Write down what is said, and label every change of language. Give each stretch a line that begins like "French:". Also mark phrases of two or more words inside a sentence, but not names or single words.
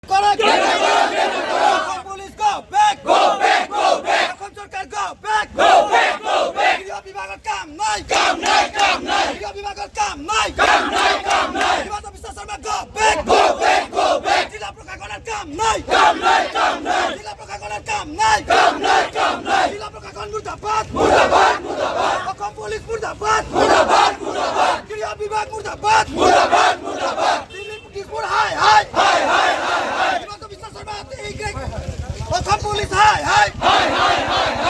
English: Police go back, go back, go back. सरकार go back, go back, go back.
Bangla: বিভাগের কাম নাই, কাম নাই, কাম নাই। বিভাগের কাম নাই, কাম নাই, কাম নাই। বিভাগ অফিসার শর্মা
English: go back, go back, go back.
Bangla: জেলা প্রশাসনের কাম নাই, কাম নাই, কাম নাই। জেলা প্রশাসনের কাম নাই, কাম নাই, কাম নাই। জেলা প্রশাসন মুর্দাবাদ, মুর্দাবাদ, মুর্দাবাদ। অসম পুলিশ মুর্দাবাদ, মুর্দাবাদ, মুর্দাবাদ। গৃহ বিভাগ মুর্দাবাদ, মুর্দাবাদ, মুর্দাবাদ। দিল্লি পুলিশ হাই, হাই, হাই, হাই, হাই, হাই। বিভাগ অফিসার শর্মা অসম পুলিশ হাই, হাই, হাই, হাই, হাই, হাই।